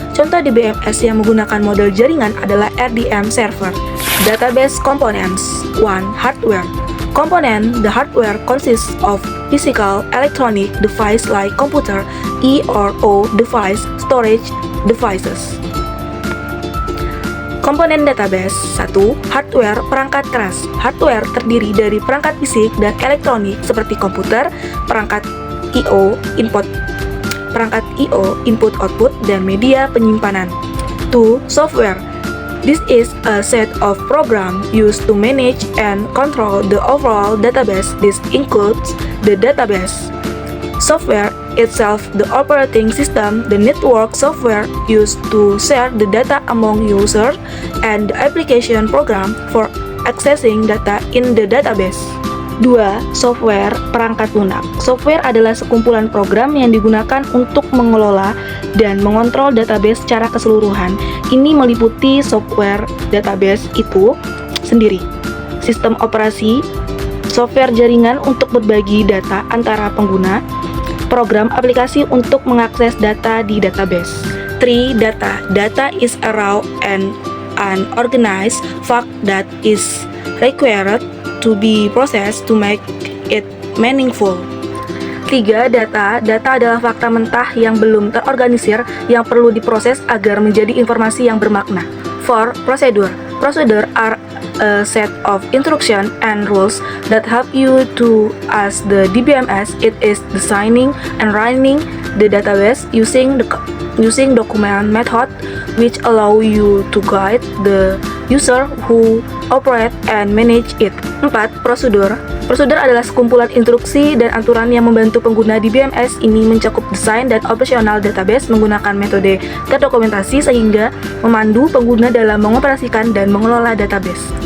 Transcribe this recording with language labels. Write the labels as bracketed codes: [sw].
[id] Contoh DBMS yang menggunakan model jaringan adalah RDM server. [en] Database components. 1. Hardware. Component. The hardware consists of physical electronic device like computer, or device, storage devices. [id] Komponen database. 1. Hardware, perangkat keras. Hardware terdiri dari perangkat fisik dan elektronik seperti komputer, perangkat I/O, input output, dan media penyimpanan. [en] 2. Software. This is a set of programs used to manage and control the overall database. This includes the database software itself, the operating system, the network software used to share the data among users, and the application program for accessing data in the database. [id] 2. Software, perangkat lunak. Software adalah sekumpulan program yang digunakan untuk mengelola dan mengontrol database secara keseluruhan. Ini meliputi software database itu sendiri, sistem operasi, software jaringan untuk berbagi data antara pengguna, program aplikasi untuk mengakses data di database. [en] 3. Data. Data is a raw and unorganized fact that is required to be processed to make it meaningful. [id] 3. Data. Data adalah fakta mentah yang belum terorganisir yang perlu diproses agar menjadi informasi yang bermakna. [en] 4. Procedure. Procedure are a set of instructions and rules that help you to as the DBMS. It is designing and running the database using document method which allow you to guide the user who operate and manage it. [id] 4. Prosedur. Prosedur adalah sekumpulan instruksi dan aturan yang membantu pengguna DBMS ini mencakup desain dan operasional database menggunakan metode terdokumentasi sehingga memandu pengguna dalam mengoperasikan dan mengelola database.